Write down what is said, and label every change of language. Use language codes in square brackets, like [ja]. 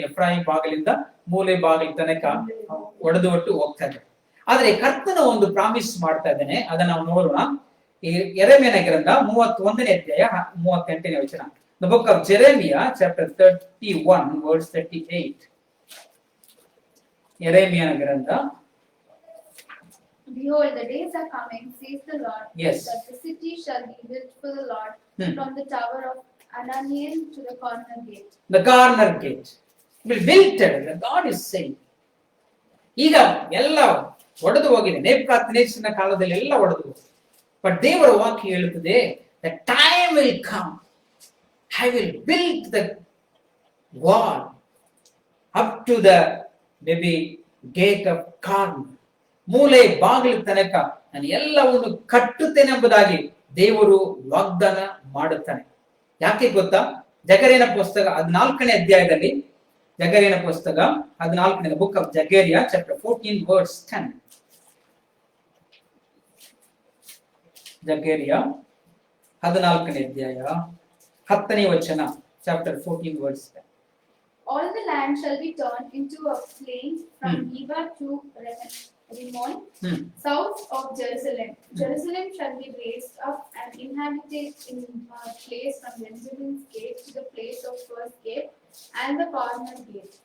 [kn] Ephraim ಬಾಗಿಲಿಂದ ಮೂಲೆ ಬಾಗಿಲ ತನಕ ಒಡೆದು ಒಟ್ಟು ಹೋಗ್ತಾನೆ. ಆದ್ರೆ ಕರ್ತನ ಒಂದು ಪ್ರಾಮಿಸ್ ಮಾಡ್ತಾ ಇದ್ದಾನೆ, ಅದನ್ನ ನಾವು ನೋಡೋಣ. ಈ ಯೆರೆಮೀಯನ ಗ್ರಂಥ 31ನೇ ಅಧ್ಯಾಯ 38ನೇ ವಚನ. [en] The book of Jeremiah, chapter 31, verse 38. [kn] ಯೆರೆಮೀಯನ ಗ್ರಂಥ. [en] Behold, the days are coming, says the Lord, Yes. that the city shall be built for the Lord, from the tower of Ananiel to the corner gate. The corner gate will be built, the God is saying. [kn] ಈಗ ಎಲ್ಲ ಒಡೆದು ಹೋಗಿದೆ, ನೆಬೂಕದ್ನೆಚ್ಚರನ ಕಾಲದಲ್ಲಿ ಎಲ್ಲ ಒಡೆದು ಹೋಗಿದೆ. [en] but [kn] ದೇವರ ವಾಕ್ಯ ಹೇಳುತ್ತದೆ, [en] the time will come, I will build the wall up to the maybe gate of corner. [kn] ಮೂಲೆ ಬಾಗಿಲು ತನಕ ನಾನು ಎಲ್ಲವನ್ನು ಕಟ್ಟುತ್ತೇನೆ ಎಂಬುದಾಗಿ ದೇವರು ವಾಗ್ದಾನ ಮಾಡುತ್ತಾನೆ. ಯಾಕೆ ಗೊತ್ತಾ? ಜಕರೀಯನ ಪುಸ್ತಕ 14ನೇ ಅಧ್ಯಾಯದಲ್ಲಿ, ಜಕರೀಯನ ಪುಸ್ತಕ 14ನೇ [en] Book of Zechariah chapter 14 verse 10. [kn] ಜಕರೀಯ 14ನೇ ಅಧ್ಯಾಯ 10ನೇ ವಚನ, [en] Chapter 14 verse 10. All the land shall be turned into a plain from Geba to Rimmon, south of Jerusalem. Jerusalem shall be raised up and inhabited in a place from Benjamin's gate to the place of first gate and the corner gate.